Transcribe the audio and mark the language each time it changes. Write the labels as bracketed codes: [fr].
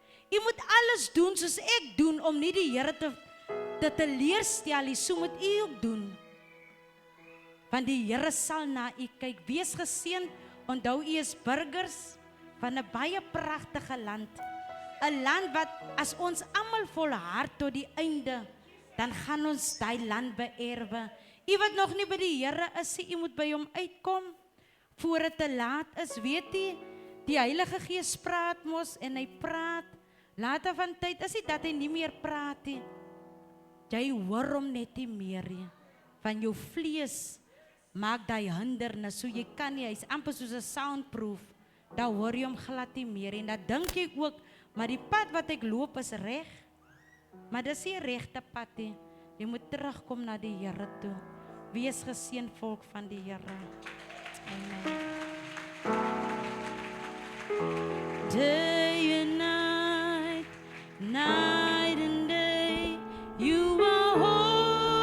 [af] U moet alles doen soos ek doen om nie die Here te teleurstel nie, so moet u ook doen. Want die Here sal na u kyk. Wees geseënd, onthou u is burgers van 'n baie pragtige land. 'n Land wat as ons almal volhard tot die einde, dan gaan ons daai land beerwe. U wat nog nie by die Here is, u moet by hom uitkom voor dit te laat is. Weet u, die Heilige Gees praat mos en hy praat. Later van tyd is dit dat hy nie meer praat nie. Jy hoor hom net nie meer nie. Van jou vlees maak daai hindernis, so jy kan nie, hy's amper soos 'n soundproof. Dan hoor jy hom glad nie meer en dan dink jy ook, maar die pad wat ek loop is reg. Maar dis nie regte pad nie. Jy moet terugkom na die Here toe. Wees geseën volk van die Here. Amen. [en] Day and night, night and day, you are holy.